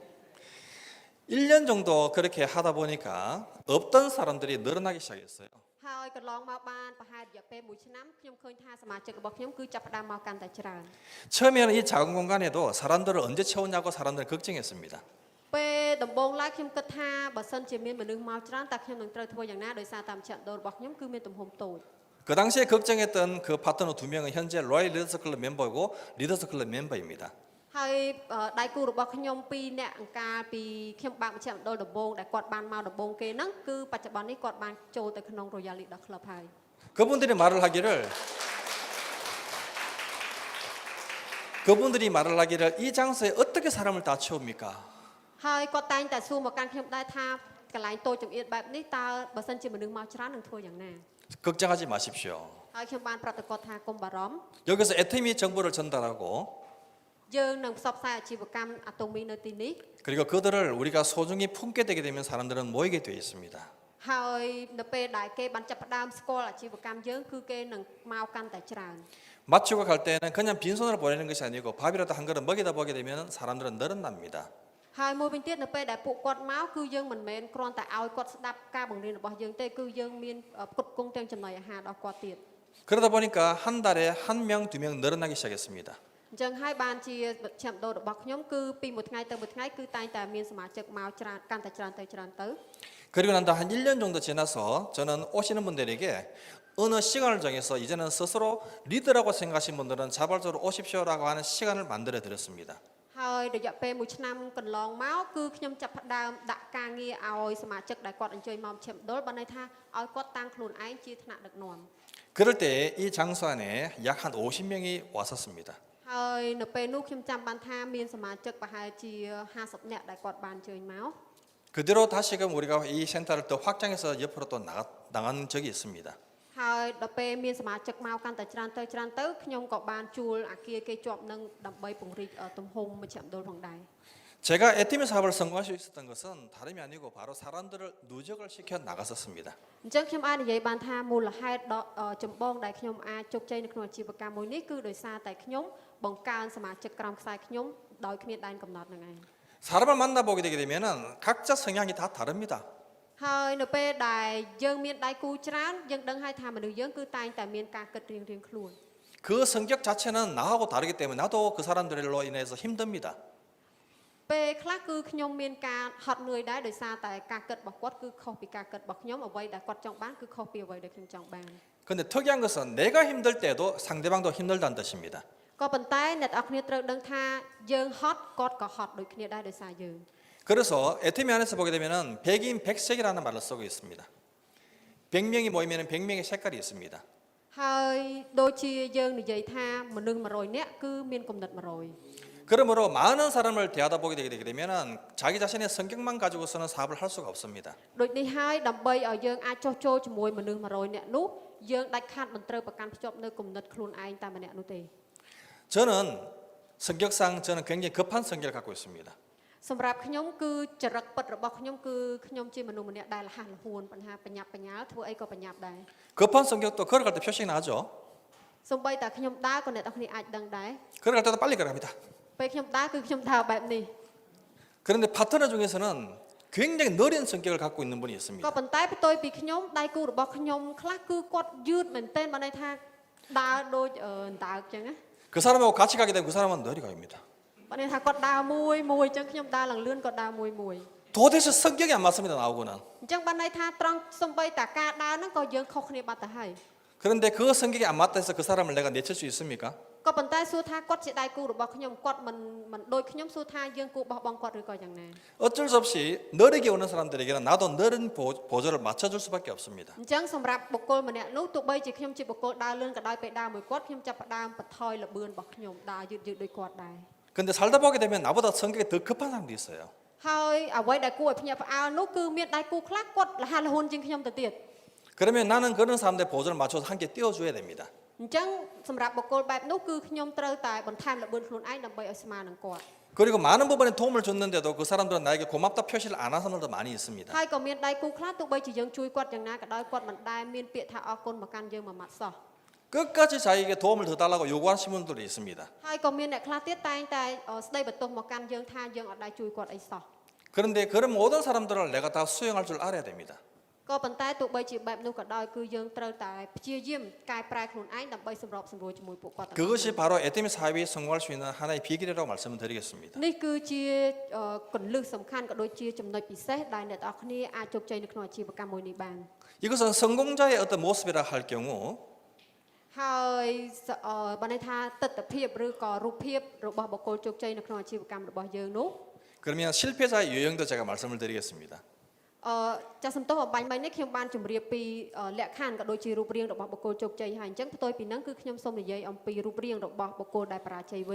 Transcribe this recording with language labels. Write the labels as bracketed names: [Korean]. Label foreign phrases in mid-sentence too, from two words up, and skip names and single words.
[Korean] 1년 정도 그렇게 하다 보니까 없던 사람들이 늘어나기 시작했어요. [Khmer] ហើយកន្លងមកបានប្រហែលរយៈពេល1ឆ្នាំខ្ញុំឃើញថាសមាជិករបស់ខ្ញុំគឺចាប់ផ្ដើមមកកាន់តែច្រើន [Korean] 처음에는 이 작은 공간에도 사람들을 언제 채우냐고 사람들은 걱정했습니다. [Khmer] ពេលដំបូងឡើយខ្ញុំគិតថាបើសិនជាមានមនុស្សមកច្រើនតើខ្ញុំនឹងត្រូវធ្វើយ៉ាងណាដោយសារតាមឆាកដូររបស់ខ្ញុំគឺមានទំហំតូច [Korean] 그 당시에 걱정했던 그 파트너 2명은 현재 로얄 리더스 클럽 멤버고 리더스 클럽 멤버입니다. [Khmer] ហើយដៃគូរបស់ខ្ញុំ2នាក់អង្ការពីខ្ញុំបាក់មជ្ឈមណ្ឌលដំបូងដែលគាត់បានមកដំបូងគេហ្នឹងគឺបច្ចុប្បន្ននេះគាត់បានចូលទៅក្នុង Royal Leader Club ហើយ [Korean] 그분들이 말을 하기를 이 장소에 어떻게 사람을 다 채웁니까? [Khmer] ហើយគាត់តែងតែសួរមកកាន់ខ្ញុំដែរថាកន្លែងតូចចង្អៀតបែបនេះតើបើសិនជាមនុស្សមកច្រើននឹងធ្វើយ៉ាងណា [Korean] 걱정하지 마십시오. [Khmer] ហើយខ្ញុំបានប្រាប់ទៅគាត់ថាកុំបារម្ភ [Korean] 여기서 애터미 정보를 전달하고 [Khmer] យើងនឹងផ្សព្វផ្សាយអាជីវកម្មអាតូមីនៅទីនេះ [Korean] 그리고 그들을 우리가 소중히 품게 되게 되면 사람들은 모이게 되어 있습니다. [Khmer] ហើយនៅពេលដែលគេបានចាប់ផ្ដើមស្គាល់អាជីវកម្មយើងគឺគេនឹងមកកាន់តែច្រើន [Korean] 마치고 갈 때는 그냥 빈손으로 보내는 것이 아니고 밥이라도 한 그릇 먹이다 보게 되면 사람들은 늘어납니다. [Khmer] ហើយមួយវិញទៀតនៅពេលដែលពួកគាត់មកគឺយើងមិនមែនគ្រាន់តែឲ្យគាត់ស្ដាប់ការបង្រៀនរបស់យើងទេគឺយើងមានផ្គត់ផ្គង់ទាំងចំណីអាហារដល់គាត់ទៀត [Korean] 그러다 보니까 한 달에 1명, 2명 늘어나기 시작했습니다. [Khmer] អញ្ចឹងហើយបានជាមជ្ឈមណ្ឌលរបស់ខ្ញុំគឺពីមួយថ្ងៃទៅមួយថ្ងៃគឺតែងតែមានសមាជិកមកច្រើនកាន់តែច្រើនទៅ [Korean] 그리고 난 한 1년 정도 지나서 저는 오시는 분들에게 어느 시간을 정해서 이제는 스스로 리더라고 생각하신 분들은 자발적으로 오십시오라고 하는 시간을 만들어 드렸습니다. [Khmer] ហើយរយៈពេល1ឆ្នាំកន្លងមកគឺខ្ញុំចាប់ផ្ដើមដាក់ការងារឲ្យសមាជិកដែលគាត់អញ្ជើញមកមជ្ឈមណ្ឌលបានន័យថាឲ្យគាត់តាំងខ្លួនឯងជាថ្នាក់ដឹកនាំ [Korean] 그럴 때 이 장소 안에 약 한 50명이 왔었습니다. [Khmer] ហើយនៅពេលនោះខ្ញុំចាំបានថាមានសមាជិកប្រហែលជា50នាក់ដែលគាត់បានអញ្ជើញមក [Korean] 그대로 다시금 우리가 이 센터를 더 확장해서 옆으로 또 나간 적이 있습니다. [Khmer] ហើយដល់ពេលមានសមាជិកមកកាន់តែច្រើនទៅខ្ញុំក៏បានជួលអាគារគេជាប់នឹងដើម្បីពង្រីកទំហំមជ្ឈមណ្ឌលផងដែរ [Korean] 제가 애티미 사업을 성공할 수 있었던 것은 다름이 아니고 바로 사람들을 누적을 시켜 나갔었습니다. [Khmer] អញ្ចឹងខ្ញុំអាចនិយាយបានថាមូលហេតុចម្បងដែលខ្ញុំអាចជោគជ័យនៅក្នុងអាជីវកម្មមួយនេះគឺដោយសារតែខ្ញុំបង្កើនសមាជិកក្រុមខ្សែខ្ញុំដោយគ្មានដែនកំណត់ហ្នឹងឯង [Korean] 사람을 만나보게 되게 되면은 각자 성향이 다 다릅니다. [Khmer] ហើយនៅពេលដែលយើងមានដៃគូច្រើនយើងដឹងហើយថាមនុស្សយើងគឺតែងតែមានការគិតរៀងៗខ្លួន [Korean] 그 성격 자체는 나하고 다르기 때문에 나도 그 사람들로 인해서 힘듭니다. [Khmer] ពេលខ្លះគឺខ្ញុំមានការហត់នឿយដែរដោយសារតែការគិតរបស់គាត់គឺខុសពីការគិតរបស់ខ្ញុំអ្វីដែលគាត់ចង់បានគឺខុសពីអ្វីដែលខ្ញុំចង់បាន [Korean] 근데 특이한 것은 내가 힘들 때도 상대방도 힘들다는 뜻입니다. [Khmer] ក៏ប៉ុន្តែអ្នកទាំងអស់គ្នាត្រូវដឹងថាយើងហត់គាត់ក៏ហត់ដូចគ្នាដែរដោយសារយើង [Korean] 그래서 애터미 안에서 보게 되면은 백인 백색이라는 말을 쓰고 있습니다. 100명이 모이면 100명의 색깔이 있습니다. [Khmer] ហើយដូចជាយើងនិយាយថាមនុស្ស100នាក់គឺមានគំនិត100 [Korean] 그러므로 많은 사람을 대하다 보게 되게 되면은 자기 자신의 성격만 가지고서는 사업을 할 수가 없습니다. [Khmer] ដូចនេះហើយដើម្បីឲ្យយើងអាចចុះចូលជាមួយមនុស្ស100នាក់នោះយើងដាច់ខាតមិនត្រូវប្រកាន់ភ្ជាប់នៅគំនិតខ្លួនឯងតែម្នាក់នោះទេ [Korean] 저는 성격상 저는 굉장히 급한 성격을 갖고 있습니다. [Khmer] សម្រាប់ខ្ញុំគឺចរិតពិតរបស់ខ្ញុំគឺខ្ញុំជាមនុស្សម្នាក់ដែលរហ័សរហួនបញ្ហាបញ្ញាប់បញ្ញាល់ធ្វើអីក៏បញ្ញាប់ដែរ [Korean] 급한 성격도 걸어갈 때 표시가 나죠. [Khmer] សូម្បីតែខ្ញុំដើរក៏អ្នកទាំងគ្នាអាចដឹងដែរ [Korean] 걸어갈 때도 빨리 걸어갑니다. [Khmer] ពេលខ្ញុំដើរគឺខ្ញុំដើរបែបនេះ [Korean] 그런데 파트너 중에서는 굉장히 느린 성격을 갖고 있는 분이 [Khmer] ក៏ [Korean] 있습니다. [Khmer] ប៉ុន្តែបន្ទាយពីខ្ញុំដៃគូរបស់ខ្ញុំខ្លះគឺគាត់យឺតមែនទែនបានន័យថាដើរដូចដើរអញ្ចឹងណា [Korean] 그 사람하고 같이 가게 되면 그 사람은 느리 갑니다. [Khmer] បានន័យថាគាត់ដើរមួយអញ្ចឹងខ្ញុំដើរឡើងលឿនគាត់ដើរមួយ [Korean] 도대체 성격이 안 맞습니다. 나오고는. [Khmer] អញ្ចឹងបានន័យថាត្រង់សំបីតាការដើរហ្នឹងក៏យើងខុសគ្នាបាត់ទៅហើយ [Korean] 그런데 그 성격이 안 맞다 해서 그 사람을 내가 내칠 수 있습니까? [Khmer] ក៏ប៉ុន្តែសួរថាគាត់ជាដៃគូរបស់ខ្ញុំគាត់មិនដូចខ្ញុំសួរថាយើងគួរបោះបង់គាត់ឬក៏យ៉ាងណា [Korean] 어쩔 수 없이 느리게 오는 사람들에게는 나도 느린 보조를 맞춰줄 수밖에 없습니다. [Khmer] អញ្ចឹងសម្រាប់បុគ្គលម្នាក់នោះទោះបីជាខ្ញុំជាបុគ្គលដើរលឿនក៏ដោយពេលដើរមួយគាត់ខ្ញុំចាប់ផ្ដើមបន្ថយល្បឿនរបស់ខ្ញុំដើរយឺតដូចគាត់ដែរ [Korean] 근데 살다 보게 되면 나보다 성격이 더 급한 사람도 있어요. [Khmer] ហើយអ្វីដែលគួរឲ្យភ្ញាក់ផ្អើលនោះគឺមានដៃគូខ្លះគាត់រហ័សរហួនជាងខ្ញុំទៅទៀត [Korean] 그러면 나는 그런 사람들 보조를 맞춰서 함께 띄워줘야 됩니다. [Khmer] អញ្ចឹងសម្រាប់បុគ្គលបែបនោះគឺខ្ញុំត្រូវតែបន្ថែមល្បឿនខ្លួនឯងដើម្បីឲ្យស្មើនឹងគាត់ [Korean] 그리고 많은 부분에 도움을 줬는데도 그 사람들은 나에게 고맙다 표시를 안 하는 사람들도 많이 있습니다. [Khmer] ហើយក៏មានដៃគូខ្លះទោះបីជាយើងជួយគាត់យ៉ាងណាក៏ដោយគាត់មិនដែលមានពាក្យថាអរគុណមកកាន់យើងមួយម៉ាត់សោះ [Korean] 끝까지 자기에게 도움을 더 달라고 요구하시는 분들이 있습니다. [Khmer] ហើយក៏មានអ្នកខ្លះទៀតតែងតែស្ដីបន្ទោសមកកាន់យើងថាយើងអត់ដែរជួយគាត់អីសោះ [Korean] 그런데 그런 모든 사람들을 내가 다 수용할 줄 알아야 됩니다. [Khmer] ក៏ប៉ុន្តែទោះបីជាបែបនោះក៏ដោយគឺយើងត្រូវតែព្យាយាមកែប្រែខ្លួនឯងដើម្បីសម្របសម្រួលជាមួយពួកគាត់ទាំងអស់ [Korean] 그것이 바로 에테미 사업이 성공할 수 있는 하나의 비결이라고 말씀을 드리겠습니다. [Khmer] នេះគឺជាគន្លឹះសំខាន់ក៏ដូចជាចំណុចពិសេសដែលអ្នកទាំងអស់គ្នាអាចជោគជ័យនៅក្នុងអាជីវកម្មមួយនេះបាន [Korean] 이것은 성공자의 어떤 모습이라 할 경우 [Khmer] ហើយបើន័យថាទស្សនភាពឬក៏រូបភាពរបស់បុគ្គលជោគជ័យនៅក្នុងអាជីវកម្មរបស់យើងនោះ [Korean] 그러면 실패자의 유형도 제가 말씀을 드리겠습니다. [Khmer] ចាសសំទោសអបាញ់មិញនេះខ្ញុំបានជម្រាបពីលក្ខខណ្ឌក៏ដូចជារូបរាងរបស់បុគ្គលជោគជ័យហើយអញ្ចឹងផ្ទុយពីហ្នឹងគឺខ្ញុំសូមនិយាយអំពីរូបរាងរបស់បុគ្គលដែលបរាជ័យវិញ